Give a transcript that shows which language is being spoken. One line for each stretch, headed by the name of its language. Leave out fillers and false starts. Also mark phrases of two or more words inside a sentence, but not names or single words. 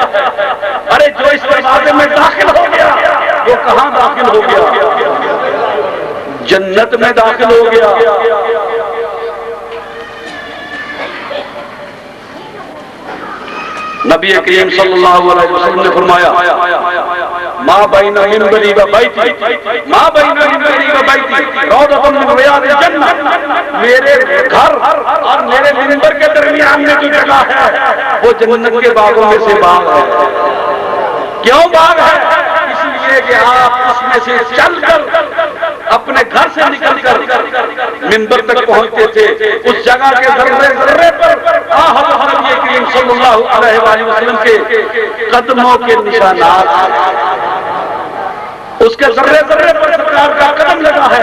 Urdu: ارے جو اس دروازے میں داخل ہو گیا وہ کہاں داخل ہو گیا؟ جنت میں داخل ہو گیا۔ نبی کریم
Arabic: صلی اللہ علیہ وسلم
Urdu: نے فرمایا
Arabic: ما بین منبری و بیتی، ما بین منبری و بیتی روضۃ من ریاض الجنہ،
Urdu: میرے گھر اور میرے منبر کے درمیان میں جو جگہ ہے وہ جنت کے باغوں میں سے باغ ہے۔ کیوں باغ ہے؟ اس لیے کہ آپ اس میں سے چل کر اپنے گھر سے نکل کر منبر تک پہنچتے تھے، اس جگہ کے ذرے ذرے پر حضرت نبی کریم
Arabic: صلی اللہ علیہ وآلہ وسلم
Urdu: کے قدموں کے نشانات، اس کے ذرے ذرے پر سرکار کا قدم لگا ہے۔